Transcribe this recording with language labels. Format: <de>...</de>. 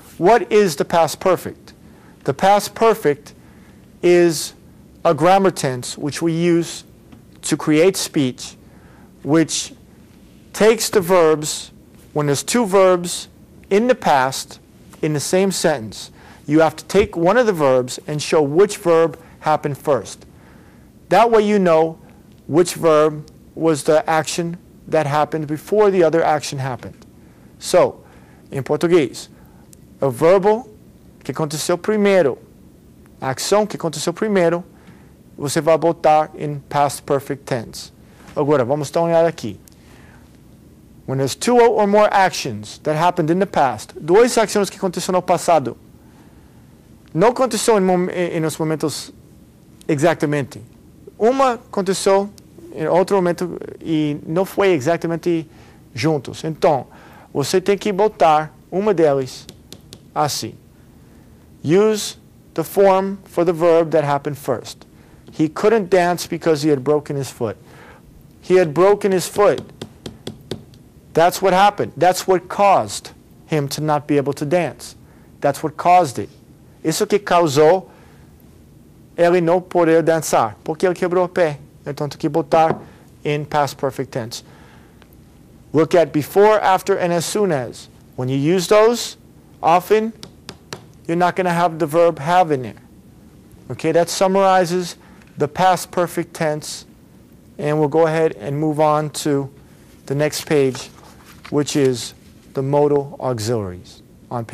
<en>What is the past perfect? The past perfect is a grammar tense which we use to create speech, which takes the verbs, when there's two verbs in the past in the same sentence, you have to take one of the verbs and show which verb happened first. That way you know which verb was the action that happened before the other action happened.</en> <pt>So, em português, o verbo que aconteceu primeiro, a ação que aconteceu primeiro, você vai botar em past perfect tense. Agora, vamos dar uma olhada aqui.</pt> <en>When there's two or more actions that happened in the past,</en> <pt>duas ações que aconteceram no passado, não aconteceu em nos momentos exatamente. Uma aconteceu em outro momento e não foi exatamente juntos. Então, você tem que botar uma delas assim.</pt> <en>Use the form for the verb that happened first. He couldn't dance because he had broken his foot. He had broken his foot. That's what happened. That's what caused him to not be able to dance. That's what caused it.</en> <pt>Isso que causou ele não poder dançar, porque ele quebrou o pé. Então tem que botar in past perfect tense.</pt> <en>Look at before, after, and as soon as. When you use those, often you're not going to have the verb have in there. Okay, that summarizes the past perfect tense, and we'll go ahead and move on to the next page, which is the modal auxiliaries on page</en>